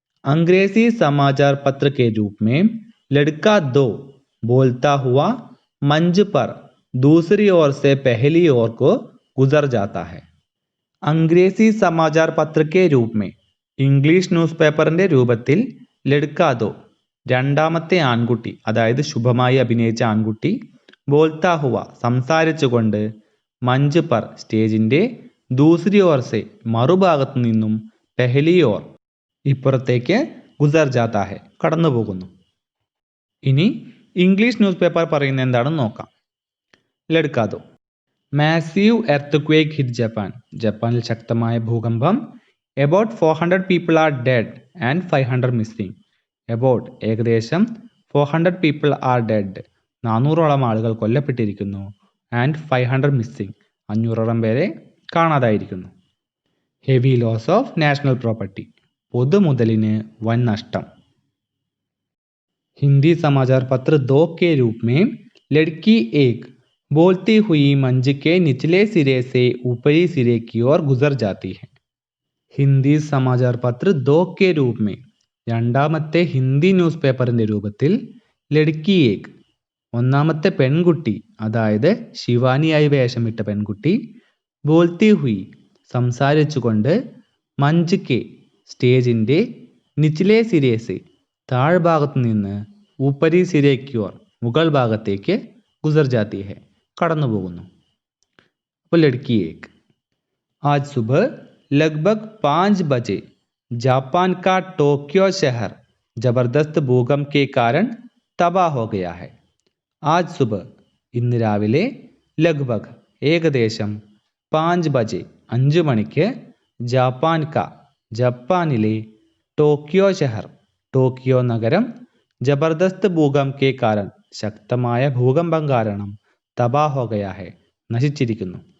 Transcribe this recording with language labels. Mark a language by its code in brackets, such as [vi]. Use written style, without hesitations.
[hi] अंग्रेजी समाचार पत्र के रूप में लड़का 2 बोलता हुआ मंच पर दूसरी ओर से पहली ओर को गुजर जाता है. अंग्रेजी समाचार पत्र के रूप में, [ml] ഇംഗ്ലീഷ് ന്യൂസ് പേപ്പറിൻ്റെ രൂപത്തിൽ, ലഡ്ക 2, രണ്ടാമത്തെ ആൺകുട്ടി, അതായത് ശുഭമായി അഭിനയിച്ച ആൺകുട്ടി, [hi] ബോൽത്താ ഹുവ, [ml] സംസാരിച്ചുകൊണ്ട്, [hi] മഞ്ച് പർ, [ml] സ്റ്റേജിൻ്റെ, [hi] ദൂസരി ഓർ സെ, [ml] മറുഭാഗത്തു നിന്നും, [hi] പെഹലി ഓർ, [ml] ഇപ്പുറത്തേക്ക്, [hi] ഗുസർ ജാത്താ ഹെ, [ml] കടന്നു പോകുന്നു. ഇനി ഇംഗ്ലീഷ് ന്യൂസ് പേപ്പർ പറയുന്നത് എന്താണെന്ന് നോക്കാം. ലഡ്ക 2, [en] massive earth hit Japan, [ml] ജപ്പാനിൽ ശക്തമായ ഭൂകമ്പം. [en] About 400 people are dead and 500 missing. [ml] About, ഏകദേശം, [en] 400 people are dead, [ml] 400ഓളം ആളുകൾ കൊല്ലപ്പെട്ടിരിക്കുന്നു. [en] and 500 missing, [ml] 500ഓളം പേരെ കാണാതായിരിക്കുന്നു. [en] heavy loss of national property, [ml] പൊതുമുതലിന് വൻ നഷ്ടം. [hi] हिंदी समाचार पत्र 2 के रूप में लड़की 1 बोलती हुई मंच के निचले सिरे से ऊपरी सिरे की ओर गुजर जाती है. ഹിന്ദി സമാചാർ പത്ര 2 के रूप में, [ml] രണ്ടാമത്തെ ഹിന്ദി ന്യൂസ് പേപ്പറിൻ്റെ രൂപത്തിൽ, ലഡ്കി 1, ഒന്നാമത്തെ പെൺകുട്ടി, അതായത് ശിവാനിയായി വേഷമിട്ട പെൺകുട്ടി, [hi] ബോൽത്തി ഹുയി, [ml] സംസാരിച്ചുകൊണ്ട്, [hi] മഞ്ച് കെ, [ml] സ്റ്റേജിൻ്റെ [hi] നിച്ചിലെ സിരേസ് [ml] താഴ്ഭാഗത്ത് നിന്ന് [hi] ഊപ്പരി സിരേക്ക് ഓർ [ml] മുകൾ ഭാഗത്തേക്ക് [hi] ഗുസർ ജാത്തി ഹെ [ml] കടന്നു പോകുന്നു. അപ്പോൾ [hi] ലഡ്കി ഏക്. आज सुबह लगभग 5 बजे जापान का टोक्यो शहर जबरदस्त भूकंप के कारण तबाह हो गया है. आज सुबह [ml] ഇന്ന് രാവിലെ [hi] ലഗ്ഭഗ് [ml] ഏകദേശം [hi] 5 ബജെ [ml] 5 മണിക്ക് [hi] ജാപ്പാൻ ക [ml] ജപ്പാനിലെ [hi] ടോക്കിയോ ഷഹർ [ml] ടോക്കിയോ നഗരം [hi] ജബർദസ്ത് ഭൂകമ്പ് കെ കാരണം [ml] ശക്തമായ ഭൂകമ്പം കാരണം [hi] തബാ ഹോ ഗയാ ഹെ [ml] നശിച്ചിരിക്കുന്നു.